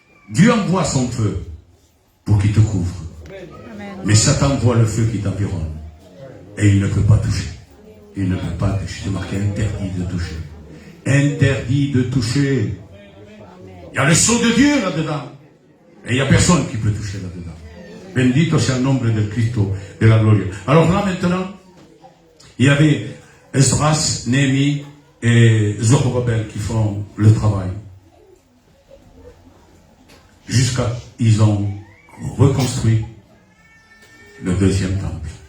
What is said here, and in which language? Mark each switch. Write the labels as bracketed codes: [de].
[fr] Dieu envoie son feu pour qu'il te couvre. Mais Satan voit le feu qui t'environne. Et il ne peut pas toucher. Il ne peut pas toucher. C'est marqué interdit de toucher. Interdit de toucher. Il y a le sceau de Dieu là-dedans. Et il n'y a personne qui peut toucher là-dedans. [es] Bendito sea el nombre del Cristo de la gloria. [fr] Alors là maintenant, il y avait Esdras, Néhémie et Zorobabel qui font le travail. Jusqu'à ils ont reconstruit le deuxième temple.